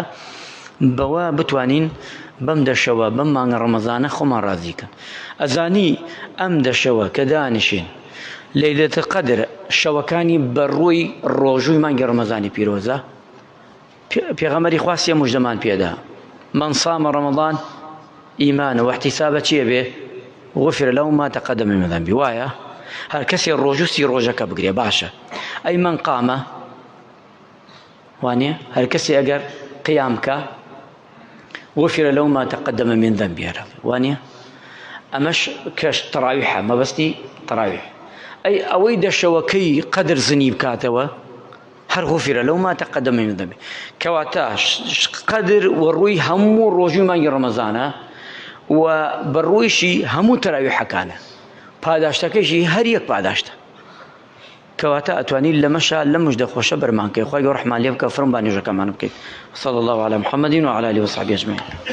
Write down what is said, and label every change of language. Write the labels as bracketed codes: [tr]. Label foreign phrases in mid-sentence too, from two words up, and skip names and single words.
[ckb] بەوە بتوانین بەم دەشەوە بەم مانگە ڕەمەزانە خۆمان ڕازیکەن ئەزانی ئەم دەشەوە کە دانیشین لەیلەتە قەدر شەوەکانی بەڕووی ڕۆژووی مانگی ڕەمەزانی پیرۆزە پێغەمبەری خوا سێ موژدەمان پێدا [ar] من صام رمضان ئیمانە واحتیسابە [ckb] چییە بێ [ar] غفر له ما تقدم من ذنبه [ckb] وایە هەر کەسێ ڕۆژوسی ڕۆژەکە بگرێ باشە ئەی [ar] من قامە [ckb] وانێ هەر کەسێ ئەگەر قیامکە [ar] غفر له ما تقدم من ذنبه [ckb] وانێ ئەمەش کەش تەراویحە مەبەستی تەراویح ئەی ئەوەی دەشەوەکەی قەدر زنی بکاتەوە هەر [ar] غفر له ما تقدم من ذنبه [ckb] کەواتە قەدر وەڕووی هەموو ڕۆژووی مانگی ڕەمەزانە و بەڕوویشی هەموو تەراویحەکانە پاداشتەکەیشی هەر یەک پاداشتە کەواتە ئەتوانین لەمەشە لە موژدە خۆشە بەرمانکەی خوای گەورە ڕەحمان لێ بکە فڕم با نوێژەکەمان بکەیت [ar] صلی الله علی محمد و علی آله و صحبه اجمعین